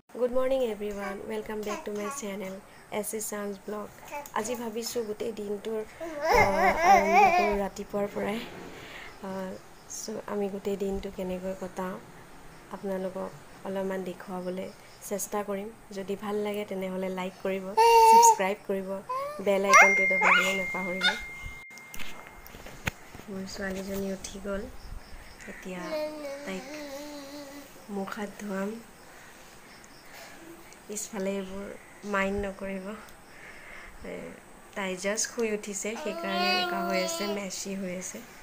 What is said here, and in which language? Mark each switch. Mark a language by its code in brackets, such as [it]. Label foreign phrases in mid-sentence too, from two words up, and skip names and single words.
[en] Good morning everyone. Welcome back to my channel SS Sans Blog. [as] আজি ভাবিছো গোটেই দিনটোৰ আৰম্ভ কৰো ৰাতিপুৱাৰ পৰাই সো আমি গোটেই দিনটো কেনেকৈ কটাও আপোনালোকক অলপমান দেখুৱাবলৈ চেষ্টা কৰিম যদি ভাল লাগে তেনেহলে লাইক কৰিব সাবস্ক্ৰাইব কৰিব [en] bell iconটো [as] দবাবলৈ নাপাহৰিব মোৰ ছোৱালীজনী উঠি গল এতিয়া তাইক মুখ হাত ধুৱাম ইফালে মাইণ্ড নকৰিব তাই জাষ্ট শুই উঠিছে সেইকাৰণে এনেকা হৈ আছে মেছি হৈ আছে